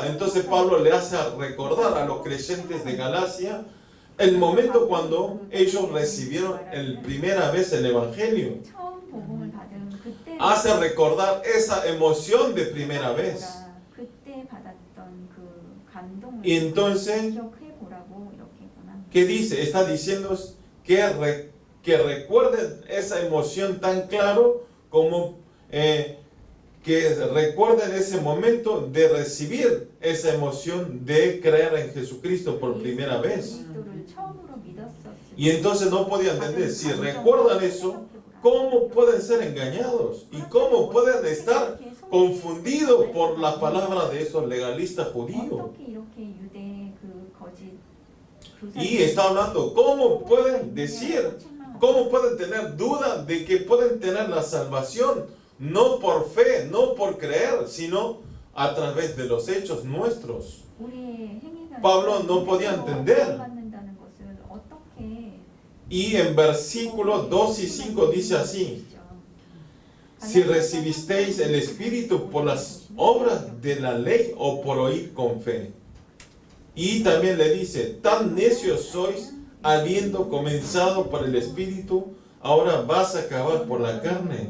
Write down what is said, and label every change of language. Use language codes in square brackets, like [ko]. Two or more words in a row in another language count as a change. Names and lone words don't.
[es] Entonces Pablo le hace recordar a los creyentes de Galacia el momento cuando ellos recibieron el primera vez el Evangelio. Hace recordar esa emoción de primera vez. Y entonces, [ko] 기억해보라고 이렇게 권합니다. [es] ¿qué dice? Está diciendo que recuerden esa emoción tan claro como que recuerden ese momento de recibir esa emoción de creer en Jesucristo por primera vez. [ko] 그리스도를 처음으로 믿었었을 [es] Y entonces no podía entender, si recuerdan eso, ¿cómo pueden ser engañados? ¿Y cómo pueden estar confundidos por la palabra de esos legalistas judíos? [ko] 어떻게 이렇게 유대의 그 거짓 [es] Y está hablando, ¿cómo pueden decir, cómo pueden tener duda de que pueden tener la salvación? No por fe, no por creer, sino a través de los hechos nuestros. [ko] 우리의 행위가 [es] Pablo no podía entender. [ko] 받는다는 것을 어떻게 [es] Y en versículos 2 y 5 dice así: si recibisteis el Espíritu por las obras de la ley o por oír con fe. Y también le dice, tan necios sois, habiendo comenzado por el Espíritu, ahora vas a acabar por la carne.